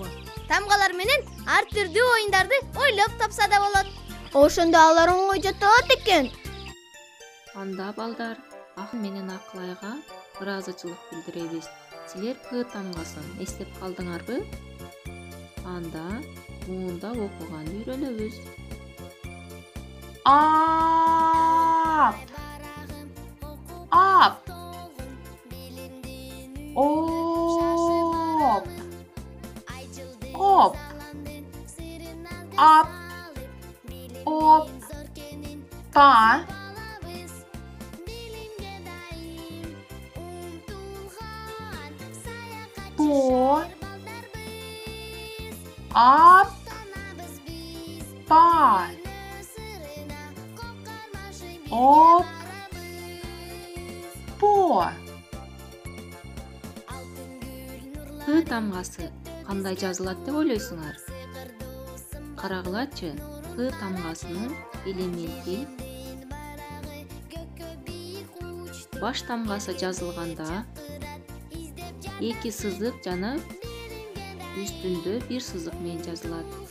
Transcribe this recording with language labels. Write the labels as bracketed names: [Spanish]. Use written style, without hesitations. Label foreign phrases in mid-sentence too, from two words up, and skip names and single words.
[Kyrgyz] Тамгалар менен ар түрдүү оюндарды ойлоп тапса да болот. Ошондо алар оңой жатат экен. Анда балдар, Акыл менен Акылайга ыраазычылык билдиребиз. Силер П тамгасын эстеп калдыңарбы? Анда муунда окуганды үйрөнөбүз. Ап. Ап. Оп. Оп. Ап. Оп. Па. По. Ап. Па. Оп. По. Х тамгасы кандай жазылат деп ойлойсуңар? Карагылачы, Х тамгасынын элементи баш тамгасы жазылганда эки сызык жана үстүндө бир сызык менен жазылат.